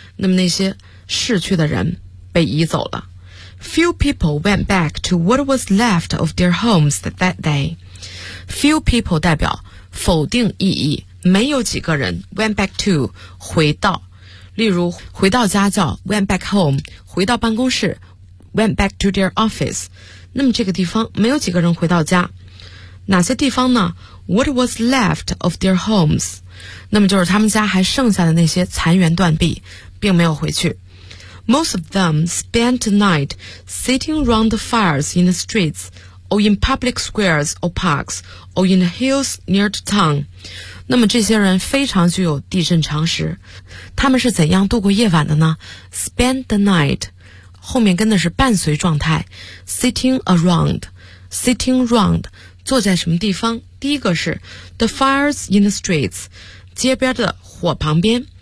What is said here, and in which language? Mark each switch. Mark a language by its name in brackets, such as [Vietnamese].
[Chinese] 那么那些逝去的人被移走了。 [English] Few people went back to what was left of their homes that day. Few people [Chinese] 代表否定意义，没有几个人 [English] went back to [Chinese] 回到，例如回到家叫 [English] went back home, [Chinese] 回到办公室 [English] went back to their office. [Chinese] 那么这个地方没有几个人回到家，哪些地方呢？ [English] What was left of their homes? [Chinese] 那么就是他们家还剩下的那些残垣断壁，并没有回去。 [English] Most of them spent the night sitting around the fires in the streets, or in public squares or parks, or in the hills near the town. [Chinese] 那么这些人非常具有地震常识，他们是怎样度过夜晚的呢？ [English] Spent the night, [Chinese] 后面跟的是伴随状态， [English] sitting around, [Chinese] 坐在什么地方？第一个是 [English] the fires in the streets, [Chinese] 街边的火旁边。